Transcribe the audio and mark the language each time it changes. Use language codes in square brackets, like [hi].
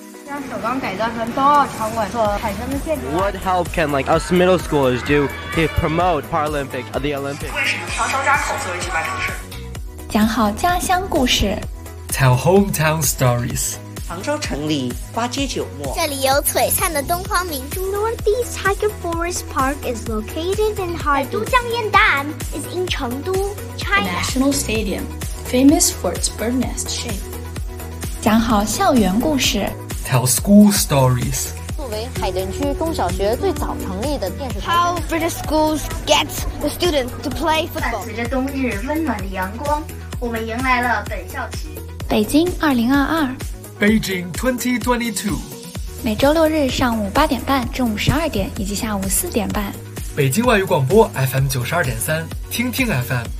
[en] What help can like us middle schoolers do to promote Paralympic of the Olympics? [zh] 为什么长江扎口作为举办城市？讲好家乡故事。 [en] Tell hometown stories. [zh] 杭州城里花街酒陌。这里有璀璨的东方明珠。 [en] Northeast Tiger Forest Park is located in Chengdu. 都江堰岸 is in Chengdu, China. The National Stadium, famous for its bird nest shape. [zh] 讲好校园故事。 [en] Tell school stories. [zh] 作为海淀区中小学最早成立的电视台。 [en] How British schools get the students to play football. [zh] 伴随着冬日温暖的阳光，我们迎来了本校期。北京2022。 [en] Beijing 2022。 [zh] 每周六日上午8:30、中午12:00以及下午4:30。北京外语广播 FM 92.3，听听 FM。